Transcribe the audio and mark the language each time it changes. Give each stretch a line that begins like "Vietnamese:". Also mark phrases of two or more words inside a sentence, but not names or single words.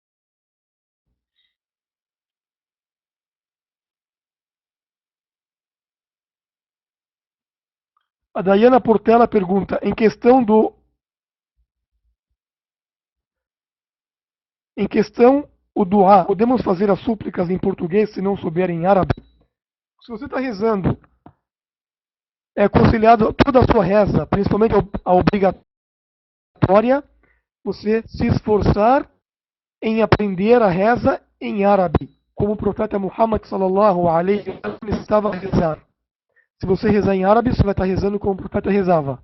Portuguese: A Dayana Portela pergunta, em questão o duá, podemos fazer as súplicas em português se não souber em árabe? Se você está rezando, é aconselhado toda a sua reza, principalmente a obrigatória, você se esforçar em aprender a reza em árabe, como o profeta Muhammad
Arabic: صلى الله عليه وسلم
Portuguese: estava a rezar. Se você rezar em árabe, você vai estar rezando como o profeta rezava.